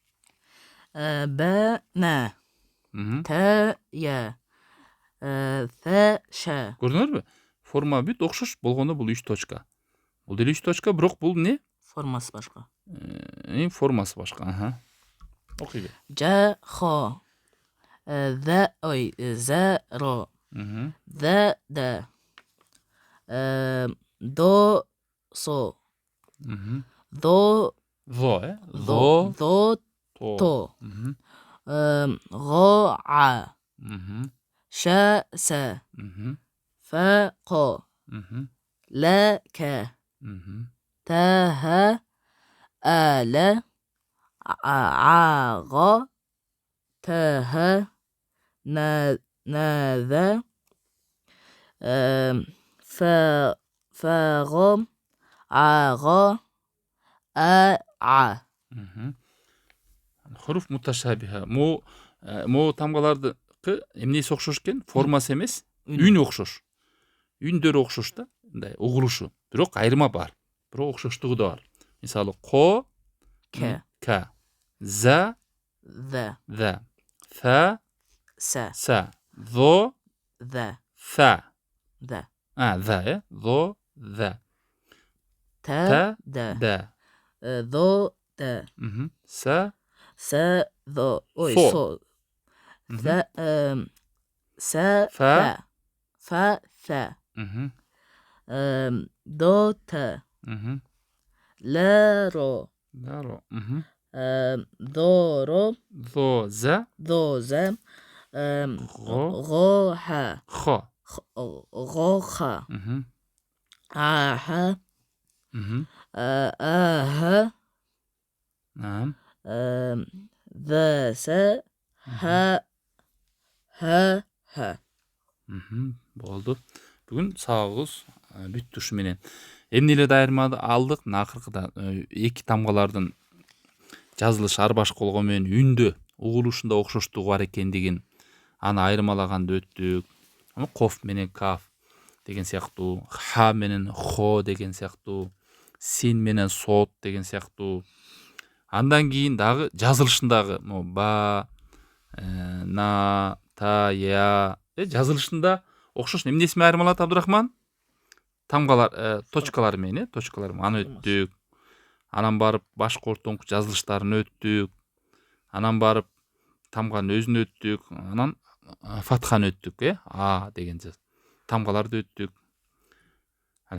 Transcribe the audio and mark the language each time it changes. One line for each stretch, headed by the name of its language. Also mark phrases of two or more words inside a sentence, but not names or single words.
Kyrgyz: Б, Н, Т, Е, Т, Ш. Көрдүңөрбү? Форма бүт окшош болгондо бул 3 точка. Бул деле 3 точка, бирок бул эмне? Формасы башка. Формасы башка. Окуй бер. Ж, Хо, zero, Мгм. the, do, so, Мгм. do, Зо, Зо, do, то. to, Мгм. go, a, Мгм. sh, se, Мгм. fa, ko, Мгм. la, ke, Мгм. ta, ha, ala, a, ga, ta, ha, na, the, fa, ga, a, ga, a. Мгм.
Arabic: حروف متشابهة.
Kyrgyz: Мо тамгалардыкы эмнеси окшош экен? Формасы эмес, үн окшош. Үндөрү окшош да, мындай угулушу. Бирок айырма бар. Бирок окшоштугу да бар. Мисалы ко, Ke, к, за, the, фа, sa, са, зо, the, фа. the, За, зо, за. ta, Та, the, да. tho, the, Мгм. Са, sa, tho, Со. so, Мгм. the, sa, Fa. fa, fa, Мгм. do, ta, Мгм. la, ro, Даро. Мгм. do, ro, Зо, за, do, za, го, go, ha, хо. go, ha, Мгм. a, ha, Мгм. ha, Наам. the, sa, ha, ha. Мгм. Болду. Бүгүн сабагыбыз бүттү ушу менен. Эмне эле дайырмады алдык, мына акыркыда эки тамгалардын жазылышы ар башка болгону менен үндө угулушунда окшоштугу бар экендигин аны айырмалаганды өттүк. Коф менен каф деген сыяктуу, ха менен хо деген сыяктуу, син менен сот деген сыяктуу. Андан кийин дагы жазылышындагы ба, на, та, я жазылышында окшош. Эмнеси менен айырмалат Абдурахман? Тамгалар, точкалар менен, точкалар менен аны өттүк. Анан барып башкы ортоңку жазылыштарын өттүк. Анан барып тамганын өзүн өттүк. Анан фатханы өттүк, а деген тамгаларды өттүк.